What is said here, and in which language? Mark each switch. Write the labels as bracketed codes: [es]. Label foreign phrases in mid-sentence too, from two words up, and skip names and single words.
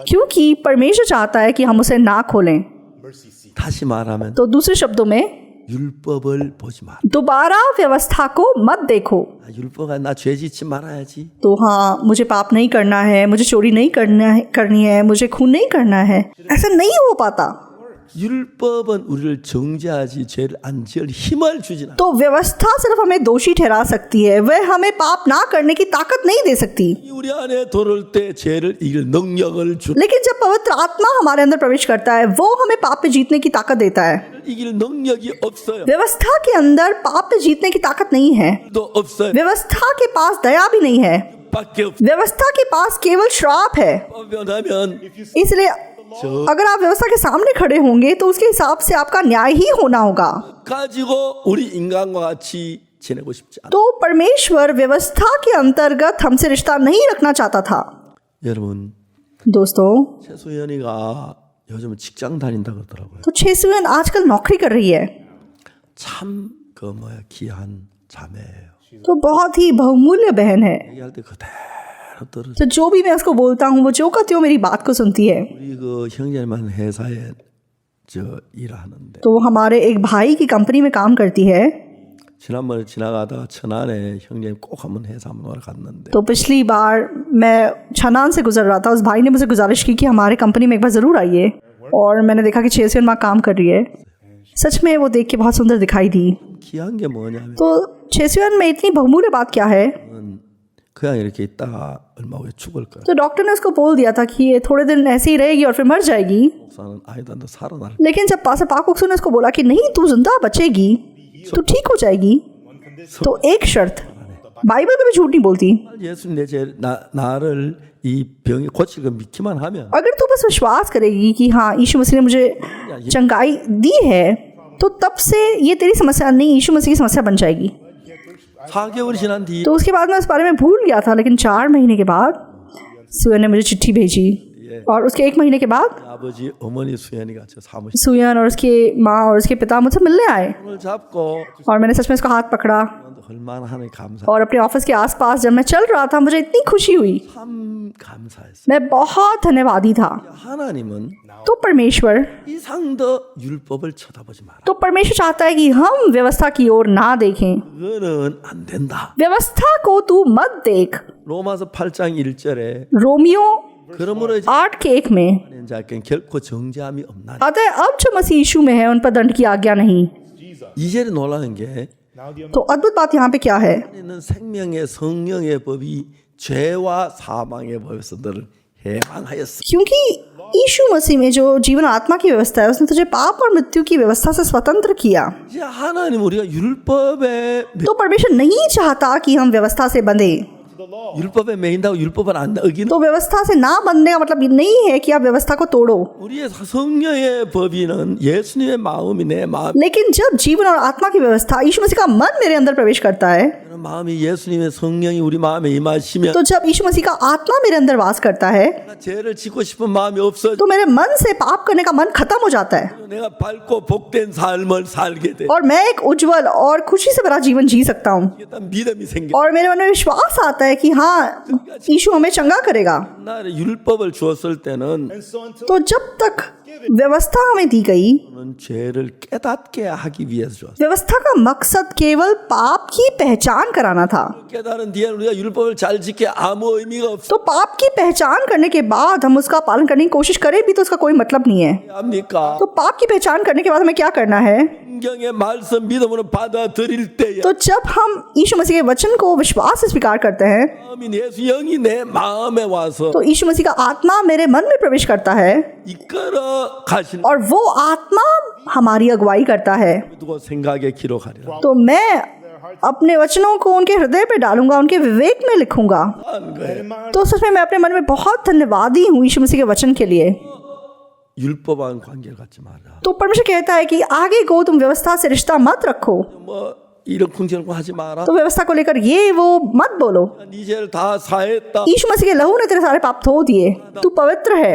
[hi] क्योंकि परमेश्वर चाहता है कि हम उसे ना खोलें। [en] Mercy seat. [ko] 다시 말하면 [hi] तो दूसरे शब्दों में [ko] 율법을 보지 마. [hi] दोबारा व्यवस्था को मत देखो। [ko] 율법아 나 죄 짓지 말아야지. [hi] तो हाँ, मुझे पाप नहीं करना है, मुझे चोरी नहीं करनी है, मुझे खून नहीं करना है, ऐसा नहीं हो पाता। [ko] 율법은 우리를 정죄하지 죄를 안 지을 힘을 주진 않아. [hi] तो व्यवस्था सिर्फ हमें दोषी ठहरा सकती है, वह हमें पाप ना करने की ताकत नहीं दे सकती। [ko] 우리 안에 들어올 때 죄를 이길 능력을 주. [hi] लेकिन जब पवित्र आत्मा हमारे अंदर प्रवेश करता है, वो हमें पाप पे जीतने की ताकत देता है। [ko] 이길 능력이 없어요. [hi] व्यवस्था के अंदर पाप पे जीतने की ताकत नहीं है। [ko] 또 없어요. [hi] व्यवस्था के पास दया भी नहीं है। [ko] 밖에 없어. [hi] व्यवस्था के पास केवल श्राप है। [ko] 변하면 [hi] इसलिए अगर आप व्यवस्था के सामने खड़े होंगे तो उसके हिसाब से आपका न्याय ही होना होगा। [ko] 가지고 우리 인간과 같이 지내고 싶지 않아. [hi] तो परमेश्वर व्यवस्था के अंतर्गत हमसे रिश्ता नहीं रखना चाहता था। [ko] 여러분 [hi] दोस्तों, [ko] 최소연이가 요즘 직장 다닌다 그러더라고요. [hi] तो छेसुएन आजकल नौकरी कर रही है, [ko] 참 그 뭐야 귀한 자매예요. [hi] तो बहुत ही बहुमूल्य बहन है। [ko] 얘기할 때 그대로 들으. [hi] तो जो भी मैं उसको बोलता हूँ, वो जो कहती हो मेरी बात को सुनती है। [ko] 우리 그 형제만 회사에 저 일하는데 [hi] तो वो हमारे एक भाई की कंपनी में काम करती है। [ko] 지난번에 지나가다가 천안에 형제님 꼭 한번 회사 한번 오러 갔는데 [hi] तो पिछली बार मैं छनान से गुजर रहा था, उस भाई ने मुझे गुजारिश की कि हमारे कंपनी में एक बार ज़रूर आइए, और मैंने देखा कि छेसुएन माँ काम कर रही है। सच में वो देख के बहुत सुंदर दिखाई दी। [ko] 귀한 게 뭐냐면 [hi] तो छेसुएन में इतनी बहुमूल्य बात क्या है? [ko] 그냥 이렇게 있다가 얼마 후에 죽을 거야. [hi] तो डॉक्टर ने उसको बोल दिया था कि ये थोड़े दिन ऐसे ही रहेगी और फिर मर जाएगी। [ko] 목사는 아니다 너 살아날. [hi] लेकिन जब पास्टर पाकुक्सु ने उसको बोला कि नहीं, तू जिंदा बचेगी, तू ठीक हो जाएगी, तो एक शर्त, बाइबल कभी झूठ नहीं बोलती। [ko] 예수님 나를 이 병이 고칠 거 믿기만 하면 [hi] अगर तू बस विश्वास करेगी कि हाँ यीशु मसीह ने मुझे चंगाई दी है, तो तब से ये तेरी समस्या नहीं, यीशु मसीह की समस्या बन जाएगी। [ko] 4개월이 지난 뒤 [hi] तो उसके बाद मैं उस बारे में भूल गया था, लेकिन 4 महीने के बाद सुयन ने मुझे चिट्ठी भेजी, और उसके 1 महीने के बाद [ko] 아버지 어머니 수연이가 저 사무실 [hi] सुयन और उसके माँ और उसके पिता मुझसे मिलने आए, [ko] 손을 잡고 [hi] और मैंने सच में उसका हाथ पकड़ा, [ko] 얼마나 하나님 감사. [hi] और अपने ऑफिस के आसपास जब मैं चल रहा था, मुझे इतनी खुशी हुई, [ko] 참 감사했어. [hi] मैं बहुत धन्यवादी था। [ko] 하나님은 [hi] तो परमेश्वर [ko] 이상 더 율법을 쳐다보지 마라. [hi] तो परमेश्वर चाहता है कि हम व्यवस्था की ओर ना देखें। [ko] 그거는 안 된다. [hi] व्यवस्था को तू मत देख। [ko] 로마서 8장 1절에 [hi] रोमियो [ko] 그러므로 이제 [hi] 8:1 में, [ko] 자에겐 결코 정죄함이 없나니. [hi] अतः अब जो मसीह यीशु में है उन पर दंड की आज्ञा नहीं। [ko] 이 절에 놀라는 게 [en] Now the [hi] तो अद्भुत बात यहाँ पे क्या है? [ko] 있는 생명의 성령의 법이 죄와 사망의 법에서 너를 해방하였어. [hi] क्योंकि यीशु मसीह में जो जीवन आत्मा की व्यवस्था है, उसने तुझे पाप और मृत्यु की व्यवस्था से स्वतंत्र किया। [ko] 이제 하나님 우리가 율법에 [hi] तो परमेश्वर नहीं चाहता कि हम व्यवस्था से बंधे। [ko] 율법에 매인다고 율법을 안 어기는 [hi] तो व्यवस्था से ना बंधने का मतलब ये नहीं है कि आप व्यवस्था को तोड़ो, [ko] 우리의 성령의 법이는 예수님의 마음이 내 마음. [hi] लेकिन जब जीवन और आत्मा की व्यवस्था, यीशु मसीह का मन मेरे अंदर प्रवेश करता है, [ko] 마음이 예수님의 성령이 우리 마음에 임하시면 [hi] तो जब यीशु मसीह का आत्मा मेरे अंदर वास करता है, [ko] 죄를 짓고 싶은 마음이 없어. [hi] तो मेरे मन से पाप करने का मन खत्म हो जाता है, [ko] 내가 밝고 복된 삶을 살게 돼. [hi] और मैं एक उज्जवल और खुशी से भरा जीवन जी सकता हूँ, [ko] 일단 믿음이 생겨. [hi] और मेरे मन में विश्वास आता है कि हाँ यीशु हमें चंगा करेगा। [ko] 나를 율법을 주었을 때는 [en] and so until [hi] तो जब तक व्यवस्था हमें दी गई। [ko] 는 죄를 깨닫게 하기 위해서 주었어요. [hi] व्यवस्था का मकसद केवल पाप की पहचान कराना था। [ko] 깨달은 뒤에 우리가 율법을 잘 지켜 아무 의미가 없어. [hi] तो पाप की पहचान करने के बाद हम उसका पालन करने की कोशिश करें भी तो उसका कोई मतलब नहीं है। [ko] 합니까? [hi] तो पाप की पहचान करने के बाद हमें क्या करना है? [ko] 성경의 말씀 믿음으로 받아들일 때에 [hi] तो जब हम यीशु मसीह के वचन को विश्वास से स्वीकार करते हैं [ko] 마음인 예수 영이 내 마음에 와서 [hi] तो यीशु मसीह का आत्मा मेरे मन में प्रवेश करता है [ko] 이끌어 가시는 [hi] और वो आत्मा हमारी अगुवाई करता है। [ko] 두고 생각에 기록하리라. [hi] तो मैं अपने वचनों को उनके हृदय पे डालूंगा, उनके विवेक में लिखूंगा। [ko] 하는 거예요. [hi] तो सच में मैं अपने मन में बहुत धन्यवादी हूँ यीशु मसीह के वचन के लिए। [ko] 율법과는 관계를 갖지 마라. [hi] तो परमेश्वर कहता है कि आगे को तुम व्यवस्था से रिश्ता मत रखो, [ko] 뭐 이런 궁지렁고 하지 마라. [hi] तो व्यवस्था को लेकर ये वो मत बोलो। [ko] 네 죄를 다 사했다. [hi] यीशु मसीह के लहू ने तेरे सारे पाप धो दिए, तू पवित्र है,